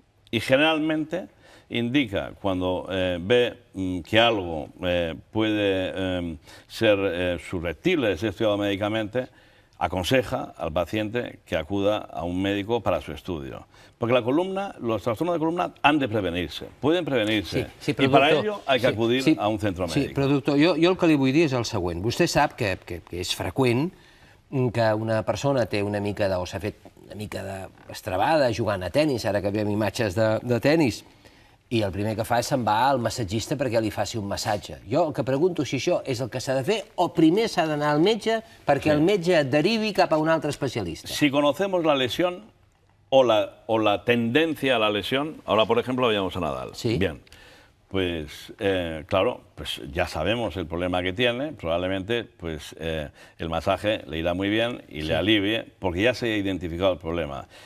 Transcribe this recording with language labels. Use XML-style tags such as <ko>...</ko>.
<es>Y generalmente indica, cuando ve que algo puede ser susceptible de ser estudiado médicamente, aconseja al paciente que acuda a un médico para su estudio. Porque los trastornos de columna han de prevenirse, pueden prevenirse, sí, i per a ello hay que acudir a un centro mèdic.</es> <ca>Sí, però doctor, jo el que li vull dir és el següent. Vostè sap que és freqüent que una persona té una mica o s'ha fet una mica d'estrabada jugant a tennis, ara que veiem imatges de tennis, i el primer que fa és se'n va al massatgista perquè li faci un massatge. Jo el que pregunto si això és el que s'ha de fer o primer s'ha d'anar al metge perquè el metge et derivi cap a un altre especialista.</ca> <es>Si conocemos la lesión o la tendencia a la lesión, ahora por ejemplo veíamos a Nadal. Sí. Bien, pues claro, pues ya sabemos el problema que tiene, probablemente pues el masaje le irá muy bien y le alivie porque ya se ha identificado el problema.</es>